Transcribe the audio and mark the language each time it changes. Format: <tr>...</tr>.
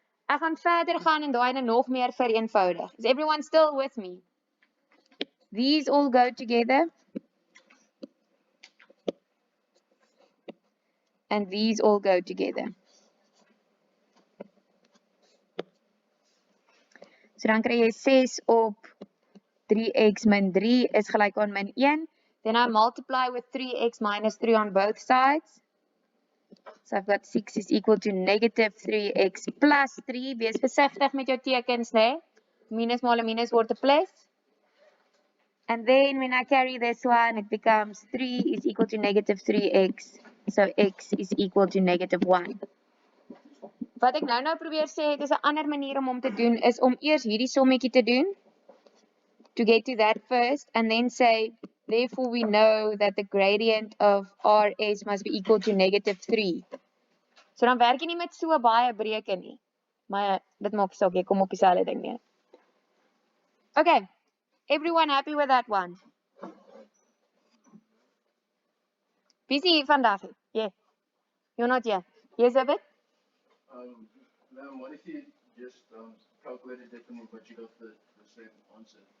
<af>Ek gaan verder gaan en daai nog meer vereenvoudig.</af> <en>Is everyone still with me? These all go together. And these all go together.</en> <af>So dan kry jy 6 op 3x min 3 is gelyk aan min 1.</af> <en>Then I multiply with 3x minus 3 on both sides. So I've got 6 is equal to -3x plus 3.</en> <af>Wees versigtig met jou tekens, né? Minus maal 'n minus word 'n plus.</af> <en>And then when I carry this one, it becomes 3 is equal to -3x. So x is equal to -1.</en> <af>Wat ek nou probeer sê, dit is 'n ander manier om hom te doen, is om eers hierdie sommetjie te doen,</af> <en>to get to that first, and then say, therefore we know that the gradient of RS must be equal to -3.</en> <af>So dan werk jy nie met so baie breuke nie. Maar dit maak saak, jy kom op dieselfde ding neer.</af> <en>Okay, everyone happy with that one?</en> <af>Busy hier vandag?</af> <en>Yeah. You're not here. Yes, a bit? Ma'am, what if you just calculated differently but you got the same answer?</en>